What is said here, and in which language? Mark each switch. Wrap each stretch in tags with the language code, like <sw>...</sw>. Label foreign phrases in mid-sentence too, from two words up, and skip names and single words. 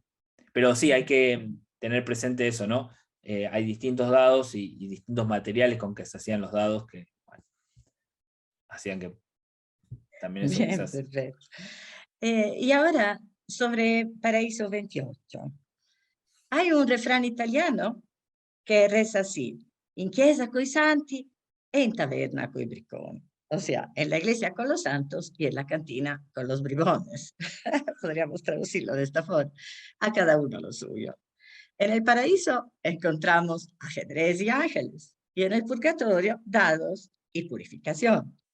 <es>Pero sí, hay que tener presente eso, ¿no? Hay distintos dados y distintos materiales con que se hacían los dados que, bueno, hacían que también eso Bien, quizás... perfecto. Y ahora, sobre Paraíso 28. Hay un refrán italiano que reza así:</es> <it>in chiesa coi santi e in taberna coi bricconi.</it> <es>O sea, en la iglesia con los santos y en la cantina con los bribones. Podríamos traducirlo de esta forma. A cada uno lo suyo. En el paraíso encontramos ajedrez y ángeles, y en el purgatorio dados y purificación.</es>